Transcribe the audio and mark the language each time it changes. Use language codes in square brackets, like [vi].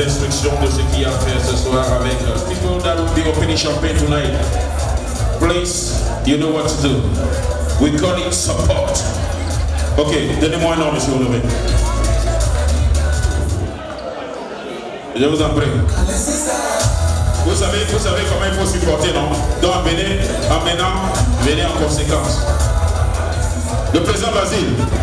[fr] conscient de ce qu'il y a à faire ce soir avec [en] people that will be opening champagne tonight. Please, you know what to do. We call it support. [fr] Ok, donnez-moi un nom, monsieur Honoré. Je vous en prie. Vous savez comment il faut supporter, non? Donc maintenant, venez en conséquence. Le président Basile.